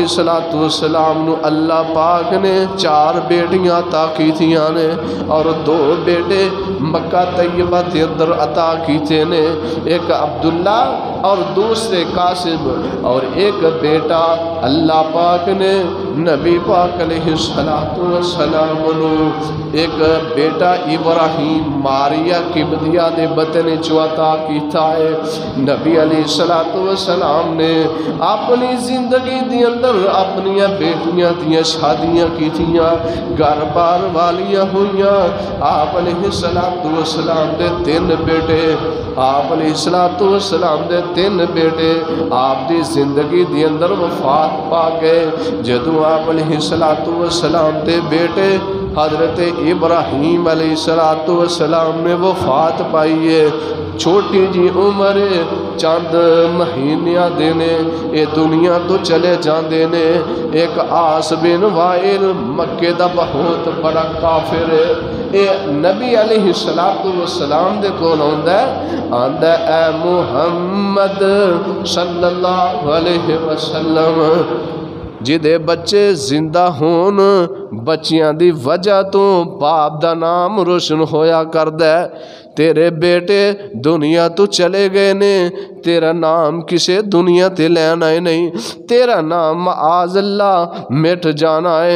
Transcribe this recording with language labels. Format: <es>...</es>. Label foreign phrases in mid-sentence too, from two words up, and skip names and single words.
<pa>السلام نو اللہ پاک نے 4 بیٹیاں عطا کی تھیاں نے اور 2 بیٹے مکہ طیبہ دے اندر عطا کیتے نے، ایک عبداللہ اور دوسرے قاسم، اور ایک بیٹا اللہ پاک نے نبی پاک</pa> <ar>علیہ السلام</ar> <pa>نو ایک بیٹا ابراہیم ماریہ قبطیہ دے بطن چو عطا کیتا ہے۔ نبی</pa> <ar>علیہ السلام</ar> <pa>نے اپنی زندگی دی اندر اپنی بیٹیاں دیاں شادیاں کی تھیاں، گھر بار والیاں ہوئیاں۔ آپ</pa> <ar>علیہ السلام</ar> <pa>دے 3 بیٹے، آپ</pa> <ar>علیہ السلام</ar> <pa>دے 3 بیٹے آپ دی زندگی دی اندر وفات پا گئے۔ جدوں آپ</pa> <ar>علیہ السلام</ar> <pa>دے بیٹے حضرت ابراہیم</pa> <ar>علیہ السلام</ar> <pa>نے وفات پائی ہے، چھوٹی جی عمر چند مہینیاں دینے اے دنیا تو چلے جاندے نے۔ ایک عاص بن وائل مکے دا بہت بڑا کافر ہے، اے نبی</pa> <ar>علیہ السلام</ar> <pa>دے کول آندا اے محمد</pa> <ar>صلی اللہ علیہ وسلم،</ar> <pa>جدے بچے زندہ ہون بچیاں دی وجہ تو باپ دا نام روشن ہویا کردہ ہے۔ تیرے بیٹے دنیا تو چلے گئے نے، تیرا نام کسے دنیا تے لینا ہے نہیں، تیرا نام</pa> <ar>معاذ اللہ</ar> <pa>مٹ جانا ہے۔</pa>